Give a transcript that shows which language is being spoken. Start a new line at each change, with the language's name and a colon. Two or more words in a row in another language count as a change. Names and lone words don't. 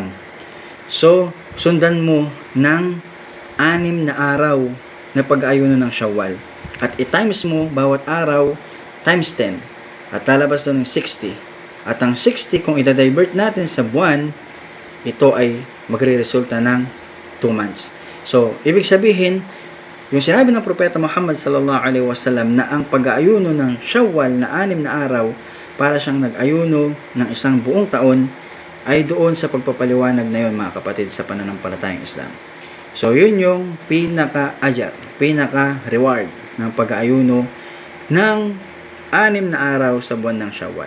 Filipino: So sundan mo ng 6 na araw na pag-aayuno ng Shawwal. At i-times mo bawat araw times 10. At lalabas doon ng 60. At ang 60 kung i-divert natin sa buwan, ito ay magre-resulta ng 2 months. So, ibig sabihin, yung sinabi ng Propeta Muhammad
Arabic: صلى الله عليه وسلم
Filipino: na ang pag-aayuno ng Shawwal na 6 na araw, para siyang nag-ayuno ng isang buong taon, ay doon sa pagpapaliwanag na yun, mga kapatid, sa pananampalatayang Islam. So, yun yung pinaka-ajar, pinaka-reward ng pag-aayuno ng 6 na araw sa buwan ng Syawal.